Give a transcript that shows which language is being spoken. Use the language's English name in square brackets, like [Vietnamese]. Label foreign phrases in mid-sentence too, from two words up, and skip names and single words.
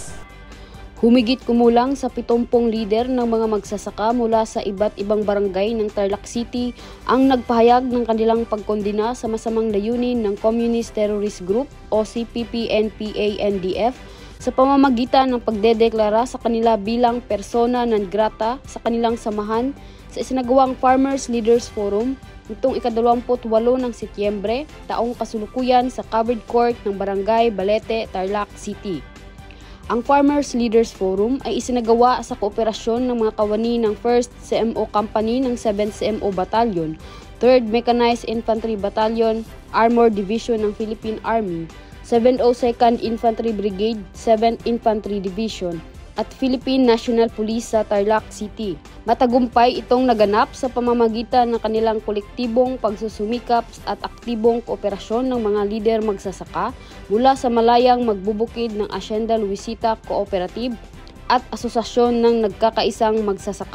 [Filipino] Humigit kumulang sa 70 lider ng mga magsasaka mula sa iba't ibang barangay ng Tarlac City ang nagpahayag ng kanilang pagkondena sa masamang layunin ng Communist Terrorist Group o CPP-NPA-NDF sa pamamagitan ng pagdedeklara sa kanila bilang [Latin] persona non grata [Filipino] sa kanilang samahan sa isinagawang Farmers Leaders Forum nitong ika-28 ng Setyembre, taong kasulukuyan sa Covered Court ng Barangay Balete, Tarlac City. Ang Farmers Leaders Forum ay isinagawa sa kooperasyon ng mga kawani ng 1st CMO Company ng 7th CMO Battalion, 3rd Mechanized Infantry Battalion, Armored Division ng Philippine Army, 702nd Infantry Brigade, 7th Infantry Division, at Philippine National Police sa Tarlac City. Matagumpay itong naganap sa pamamagitan ng kanilang kolektibong pagsusumikap at aktibong kooperasyon ng mga lider magsasaka mula sa malayang magbubukid ng Hacienda Luisita Cooperative at Asosasyon ng Nagkakaisang Magsasaka.